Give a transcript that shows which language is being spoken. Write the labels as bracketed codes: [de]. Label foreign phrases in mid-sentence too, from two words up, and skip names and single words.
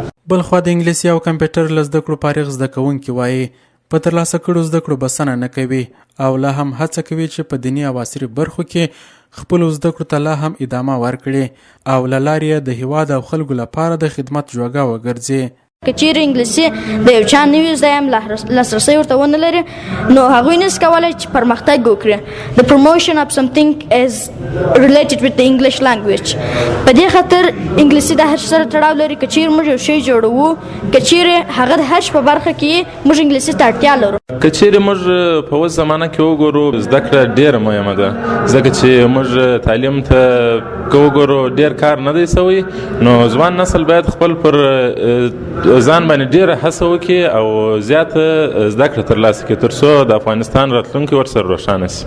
[ps] بلخوا د انګلیسي او کمپیوټر له زده کړو فارغ زده کوونکي وایي په ترلاسه کړو زده کړو بسنه نه کوي او لا هم هڅه کوي چې په دیني او عصري برخو کې خپلو زده کړو ته لا هم ادامه ورکړي او له لارې د هیواد او خلکو لپاره د خدمت جوګه وګرځي. که چیرې انګلیسي د یو چا نوي زده هم لاسرسی ورته ونه لري نو هغوی نشي کولی چې پرمختګ وکړي. [en] The promotion of something is related with the English language. [ps] په دې خاطر انګلیسي د هر سره تړاو لري. که چیرې موږ یو شی جوړوو، که چیرې هغه د هر په برخه کې موږ انګلیسي ته اړتیا لرو. که چیرې موږ په اوس زمانه کې وګورو زده کړه ډېره مهمه ده، ځکه چې موږ تعلیم ته که وګورو ډېر کار نه دی سوی، نو ځوان نسل باید خپل پر ځان باندې ډېره هڅه وکړي او زیاته زده کړه ترلاسه کړي تر څو د افغانستان راتلونکی ورسره روښانه شي.